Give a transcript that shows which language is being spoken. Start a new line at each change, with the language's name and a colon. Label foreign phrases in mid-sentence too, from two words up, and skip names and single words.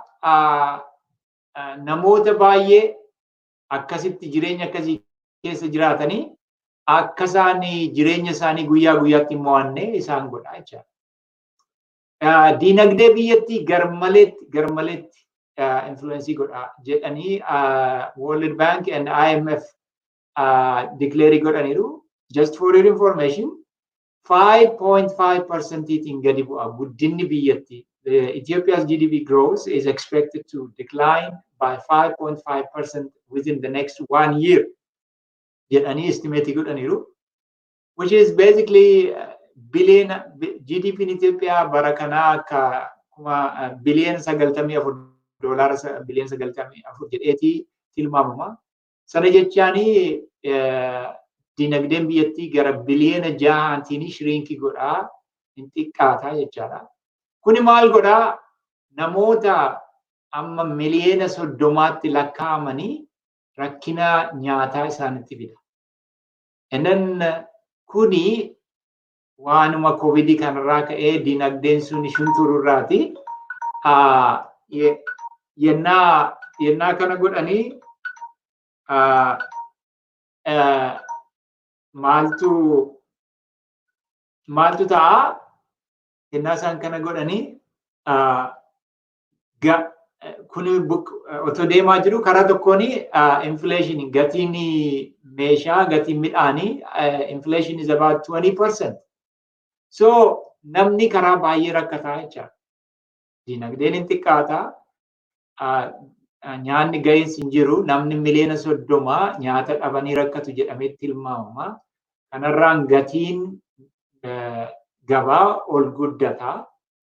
Oromo: Namoota baay'ee akkasitti jireenya akkasii keessa jiraatanii akka isaan jireenya isaanii guyyaa guyyaatti hin mo'anne isaan godha jechuudha. Diinagdee biyyattii garmaleetti influence godha jedhanii World Bank and IMF declare godhaniiru.
English: Just for your information,
Oromo: 5.5% gadi bu'a guddinni biyyattii.
English: Ethiopia's GDP growth is expected to decline by 5.5% within the next 1 year.
Oromo: Jedhanii estimate godhaniiru,
English: which is basically billion GDP in Ethiopia
Oromo: bara kana akka kuma billion 94 $, billion 94 jedheeti tilmaamama. Sana jechaani dinagdeen biyyattii gara biliyoona 6 shrinki godhaa hin xiqqaata jechaadha. Kuni maal godhaa? Namoota amma miliyoona 30tti lakkaa'amanii rakkina nyaataa isaanitti fida.
English: And then
Oromo: kuni waanuma COVID kanarraa ka'ee dinagdeen sun shuntururraati. Yennaa kana godhanii maaltu ta'a? Yennaa isaan kana godhanii kuni otoo deemaa jiru karaa tokkoon inflation gatiin meeshaa gatiin midhaanii
English: inflation is about 20%.
Oromo: So namni karaa baay'ee rakkataa jechaadha. Dinagdeen hin xiqqaata. Nyaanni gahiinsi hin jiru. Namni miliyoona 30 nyaata dhabanii rakkatu jedhamee tilmaamama. Kanarraan gatiin gabaa ol guddata.